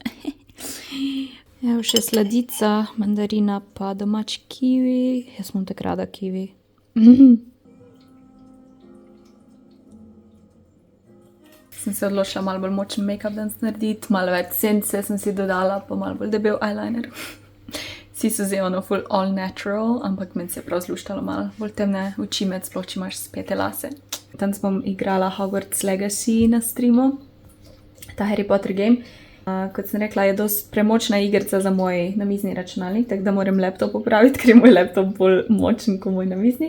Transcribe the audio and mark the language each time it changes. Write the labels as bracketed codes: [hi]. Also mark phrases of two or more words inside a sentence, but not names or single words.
[sl] Evo še sladica, mandarina pa domač kiwi. Jaz imam tako rada kiwi. Sem se odločila malo bolj močen make-up danes narediti, malo več sence sem si dodala, pa malo bolj debel eyeliner. Vsi so zdaj ono full [en] all natural, [sl] ampak meni se je prav zluštalo malo bolj temne oči med, sploh če imaš spete lase. Danes bom igrala Hogwarts Legacy na streamu, ta Harry Potter game. Kot sem rekla, je dosti premočna igrica za moj namizni računalnik, tako da moram laptop popraviti, ker je moj laptop bolj močen kot moj namizni.